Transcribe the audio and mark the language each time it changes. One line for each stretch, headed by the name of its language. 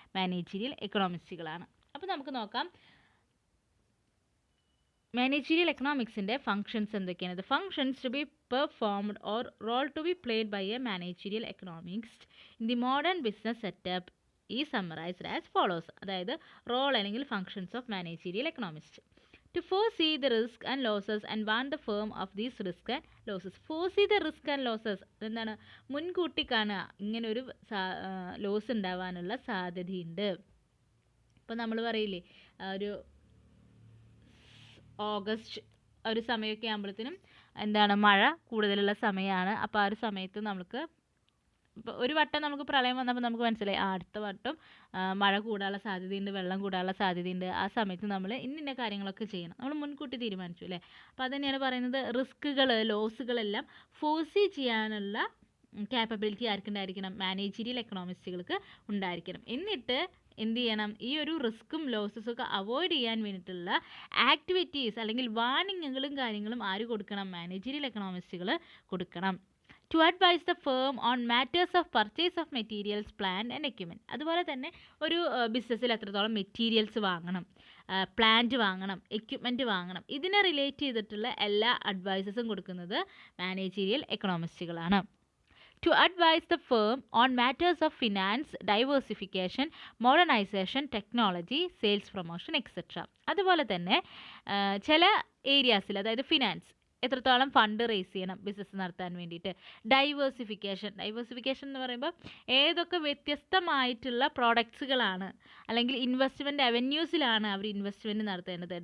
Malayalam: Managerial എക്കണോമിസ്റ്റുകളാണ്. അപ്പോൾ നമുക്ക് നോക്കാം മാനേജീരിയൽ എക്കണോമിക്സിൻ്റെ ഫങ്ഷൻസ് എന്തൊക്കെയാണ്.
English: The functions to be performed or role to be played by a managerial economist in the modern business setup ഈ summarized as follows.
Malayalam: അതായത് role അല്ലെങ്കിൽ functions of managerial economist.
English: To foresee the risk and losses and warn the firm of these risk and losses. Foresee the risk and losses എന്താണ്?
Malayalam: മുൻകൂട്ടി കാണുക, ഇങ്ങനൊരു loss ഉണ്ടാവാനുള്ള സാധ്യതയുണ്ട്. ഇപ്പോൾ നമ്മൾ പറയില്ലേ, ഒരു ഓഗസ്റ്റ് ഒരു സമയമൊക്കെ ആകുമ്പോഴത്തേനും എന്താണ്, മഴ കൂടുതലുള്ള സമയമാണ്. അപ്പോൾ ആ ഒരു സമയത്ത് നമുക്ക് ഇപ്പോൾ ഒരു വട്ടം നമുക്ക് പ്രളയം വന്നപ്പോൾ നമുക്ക് മനസ്സിലായി അടുത്ത വട്ടം മഴ കൂടാനുള്ള സാധ്യതയുണ്ട്, വെള്ളം കൂടാനുള്ള സാധ്യതയുണ്ട്. ആ സമയത്ത് നമ്മൾ ഇന്ന കാര്യങ്ങളൊക്കെ ചെയ്യണം, നമ്മൾ മുൻകൂട്ടി തീരുമാനിച്ചു അല്ലേ. അപ്പോൾ അത് തന്നെയാണ് പറയുന്നത്, റിസ്ക്കുകൾ, ലോസുകളെല്ലാം ഫോഴ്സി ചെയ്യാനുള്ള ക്യാപ്പബിലിറ്റി ആർക്കുണ്ടായിരിക്കണം? മാനേജീരിയൽ എക്കണോമിസ്റ്റുകൾക്ക് ഉണ്ടായിരിക്കണം. എന്നിട്ട് എന്ത് ചെയ്യണം? ഈ ഒരു റിസ്ക്കും ലോസസും ഒക്കെ അവോയ്ഡ് ചെയ്യാൻ വേണ്ടിയിട്ടുള്ള ആക്ടിവിറ്റീസ് അല്ലെങ്കിൽ വാർണിങ്ങുകളും കാര്യങ്ങളും ആര് കൊടുക്കണം? മാനേജീരിയൽ എക്കണോമിസ്റ്റുകൾ കൊടുക്കണം.
English: To advise the firm on matters of purchase of materials, plant and equipment.
Malayalam: അതുപോലെ തന്നെ ഒരു ബിസിനസ്സിൽ എത്രത്തോളം മെറ്റീരിയൽസ് വാങ്ങണം, പ്ലാന്റ് വാങ്ങണം, എക്യുപ്മെൻറ്റ് വാങ്ങണം, ഇതിനെ റിലേറ്റ് ചെയ്തിട്ടുള്ള എല്ലാ അഡ്വൈസസും കൊടുക്കുന്നത് managerial എക്കണോമിസ്റ്റുകളാണ്.
English: To advise the firm on matters of finance, diversification, modernization, technology, sales promotion, etc.
Malayalam: അതുപോലെ തന്നെ ചില ഏരിയാസിൽ, അതായത് ഫിനാൻസ്, എത്രത്തോളം ഫണ്ട് റേസ് ചെയ്യണം ബിസിനസ് നടത്താൻ വേണ്ടിയിട്ട്. ഡൈവേഴ്സിഫിക്കേഷൻ എന്ന് പറയുമ്പോൾ ഏതൊക്കെ വ്യത്യസ്തമായിട്ടുള്ള പ്രോഡക്ട്സുകളാണ് അല്ലെങ്കിൽ ഇൻവെസ്റ്റ്മെൻറ്റ് അവന്യൂസിലാണ് അവർ ഇൻവെസ്റ്റ്മെൻറ്റ് നടത്തേണ്ടത്.